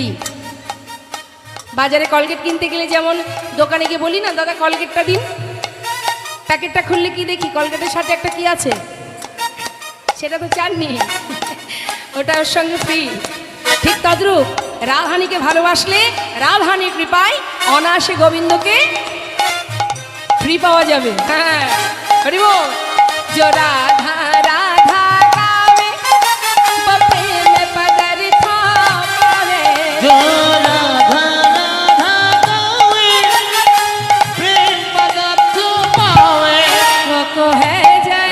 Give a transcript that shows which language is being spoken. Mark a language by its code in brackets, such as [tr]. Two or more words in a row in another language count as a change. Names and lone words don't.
[bn] বাজারে কলগেট কিনতে গেলে যেমন দোকানে গিয়ে বলি না, দাদা কলগেটটা দিন, প্যাকেটটা খুললে কি দেখি কলগেটের সাথে একটা কি আছে, সেটা তো চাননি, ওটা ওর সঙ্গে ফ্রি। ঠিক তদ্রূপ রাধারানীকে ভালোবাসলে রাধারানীর কৃপায় অনায়াসে গোবিন্দকে ফ্রি পাওয়া যাবে। হ্যাঁ হরি বল। [hi] जो राधा राधा गावे वो प्रेम पदार्थ पावे, जो राधा राधा गावे प्रेम पदार्थ पावे, वो को है जय